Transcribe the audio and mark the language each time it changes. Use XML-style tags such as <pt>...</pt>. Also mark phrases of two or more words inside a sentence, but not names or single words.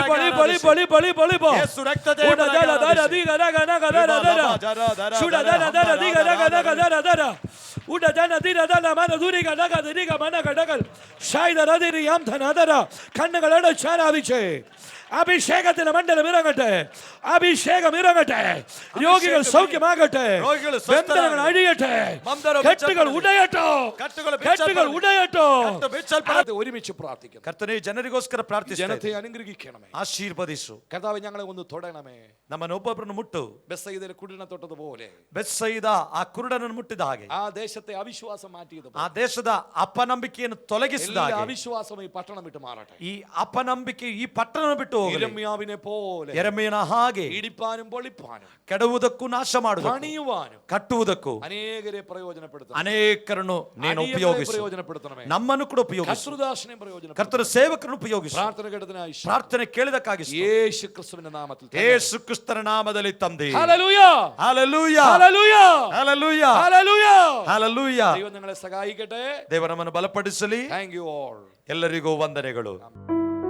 <ml>കണ്ണുകൾ അടച്ചാരാധിച്ചേ. അഭിഷേകത്തിന്റെ മണ്ഡലം ഇറങ്ങട്ടെ, അഭിഷേകം ഇറങ്ങട്ടെ, രോഗികൾ സൗഖ്യമാകട്ടെ, ബന്ധനങ്ങൾ അഴിയട്ടെ, കെട്ടുകൾ ഉടയട്ടോ, കെട്ടുകൾ ഉടയട്ടോ. ഒരുമിച്ച് പ്രാർത്ഥിക്കുന്നു. കർത്താവേ,</ml> <kn>ಜನರಿಗೋಸ್ಕರ ಪ್ರಾರ್ಥಿಸಿ,</kn> <ml>ജനത്തെ അനുഗ്രഹിക്കണമേ,</ml> <kn>ಆಶೀರ್ವದಿಸು.</kn> <ml>കർത്താവേ, ഞങ്ങളെ ഒന്ന് തൊടണമേ.</ml> <kn>ನಮ್ಮನ್ನು ಒಬ್ಬೊಬ್ಬರನ್ನು ಮುಟ್ಟು.</kn> <ml>ബെത്സയിദയിലെ കുരുടനെ തൊട്ടതുപോലെ,</ml> <kn>ಬೆತ್ಸೈದ ಆ ಕುರುಡನನ್ನು ಮುಟ್ಟಿದ ಹಾಗೆ,</kn> <ml>ആ ദേശത്തെ അവിശ്വാസം മാറ്റിയതുപോലെ,</ml> <kn>ಆ ದೇಶದ ಅಪನಂಬಿಕೆಯನ್ನು ತೊಲಗಿಸಿದ ಹಾಗೆ,</kn> <ml>അവിശ്വാസം ഈ പട്ടണം വിട്ട് മാറട്ടെ.</ml> <kn>ಈ ಅಪನಂಬಿಕೆ ಈ ಪಟ್ಟಣ ಬಿಟ್ಟು ಹೋಗಲಿ.</kn> <ml>യിരെമ്യാവിനെ പോലെ</ml> <kn>ಯೆರೆಮೀಯನ ಹಾಗೆ</kn> <ml>ഇടിപ്പാനും പൊളിപ്പാനും,</ml> <kn>ಕೆಡವುವುದಕ್ಕೂ ನಾಶ ಮಾಡುವುದಕ್ಕೂ</kn> <ml>പണിയുവാനും,</ml> <kn>ಕಟ್ಟುವುದಕ್ಕೂ</kn> <ml>അനേകരെ പ്രയോജനപ്പെടുത്തണം.</ml> <kn>ಅನೇಕರನ್ನು ನೀನು ಉಪಯೋಗಿಸು.</kn> <ml>പ്രയോജനപ്പെടുത്തണമേ.</ml> <kn>ನಮ್ಮನ್ನು ಕೂಡ ಉಪಯೋಗಿಸು.</kn> <ml>കർത്തൃദാസനെ പ്രയോജനപ്പെടുത്തണം.</ml> <kn>ಕರ್ತನ ಸೇವಕರನ್ನು ಉಪಯೋಗಿಸು.</kn> <ml>പ്രാർത്ഥന കേട്ടതിനായി</ml> <kn>ಪ್ರಾರ್ಥನೆ ಕೇಳಿದಕ್ಕಾಗಿ</kn> <ml>യേശു ക്രിസ്തുവിന്റെ നാമത്തിൽ,</ml> <kn>ಯೇಸು ಕ್ರಿಸ್ತನ ನಾಮದಲ್ಲಿ ತಂದೆ.</kn> <ml>ഹല്ലേലൂയ, ഹല്ലേലൂയ, ഹല്ലേലൂയ,</ml> <kn>ಹಲ್ಲೆಲೂಯ,</kn> <ml>ഹല്ലേലൂയ,</ml> <kn>ಹಲ್ಲೆಲೂಯ.</kn> <ml>ദൈവം നിങ്ങളെ സഹായിക്കട്ടെ.</ml> <kn>ದೇವರು ನಮ್ಮನ್ನು ಬಲಪಡಿಸಲಿ.</kn> <en>thank you all.</en> <kn>ಎಲ್ಲರಿಗೂ ವಂದನೆಗಳು.</kn>